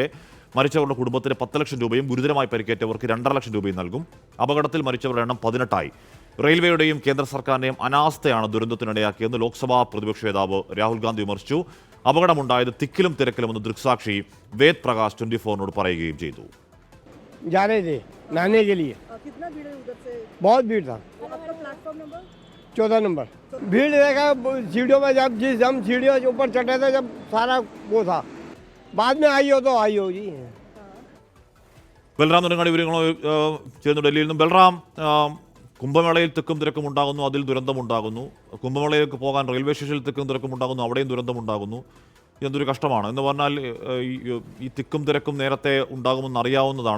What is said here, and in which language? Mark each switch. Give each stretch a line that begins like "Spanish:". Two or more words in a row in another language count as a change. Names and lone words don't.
Malayalam: മരിച്ചവരുടെ കുടുംബത്തിന് 10 ലക്ഷം രൂപയും ഗുരുതരമായി പരിക്കേറ്റവർക്ക് 2.5 ലക്ഷം രൂപയും നൽകും. അപകടത്തിൽ മരിച്ചവരുടെ എണ്ണം 18ആയി. റെയിൽവേയുടെയും കേന്ദ്ര സർക്കാരിന്റെയും അനാസ്ഥയാണ് ദുരന്തത്തിനിടയാക്കിയെന്ന് ലോക്സഭാ പ്രതിപക്ഷ നേതാവ് രാഹുൽ ഗാന്ധി വിമർശിച്ചു. അപകടമുണ്ടായത് തിക്കിലും തിരക്കിലുമെന്ന് ദൃക്സാക്ഷി വേദ് പ്രകാശ് 24 പറയുകയും ചെയ്തു.
Hindi: जा रहे थे नहाने के लिए। कितना भीड़ है उधर से? बहुत भीड़ था। आपका प्लेटफॉर्म नंबर 14 नंबर। भीड़ देखा सीढ़ियों में, जब जिस हम सीढ़ियों के ऊपर चढ़े थे जब सारा वो था, बाद में आई हो तो आई हो जी।
Malayalam: ബൽറാം നെടുങ്ങാടി വിവരങ്ങളോ ചേർന്നു ഡൽഹിയിൽ നിന്നും. ബൽറാം, കുംഭമേളയിൽ തിക്കും തിരക്കും ഉണ്ടാകുന്നു, അതിൽ ദുരന്തമുണ്ടാകുന്നു. കുംഭമേളയിലേക്ക് പോകാൻ റെയിൽവേ സ്റ്റേഷനിൽ തിക്കും തിരക്കും ഉണ്ടാകുന്നു, അവിടെയും ദുരന്തമുണ്ടാകുന്നു. എന്തൊരു കഷ്ടമാണ് എന്ന് പറഞ്ഞാൽ. ഈ തിക്കും തിരക്കും നേരത്തെ ഉണ്ടാകുമെന്ന് അറിയാവുന്നതാണ്.